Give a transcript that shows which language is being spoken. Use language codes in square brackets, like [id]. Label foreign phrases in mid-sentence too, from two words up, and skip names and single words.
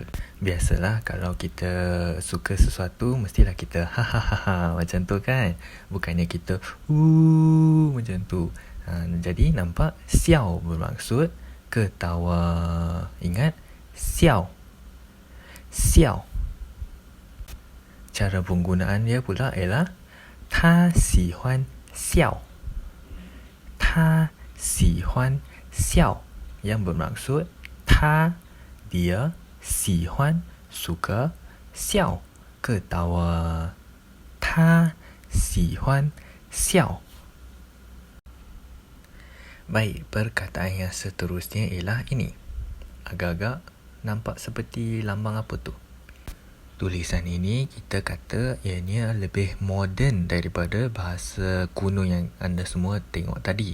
[ms] Biasalah kalau kita suka sesuatu, mestilah kita ha macam tu kan? Bukannya kita macam tu. Jadi nampak xiao bermaksud ketawa. Ingat, xiao. Xiao. Cara penggunaan dia pula ialah [zh] 他喜欢笑. 他喜欢笑 [ms] yang bermaksud dia 喜欢 suka 笑 ketawa. [zh] 他喜欢笑. [ms] Baik, perkataan yang seterusnya ialah ini. Agak-agak nampak seperti lambang apa tu? Tulisan ini kita kata ianya lebih moden daripada bahasa kuno yang anda semua tengok tadi.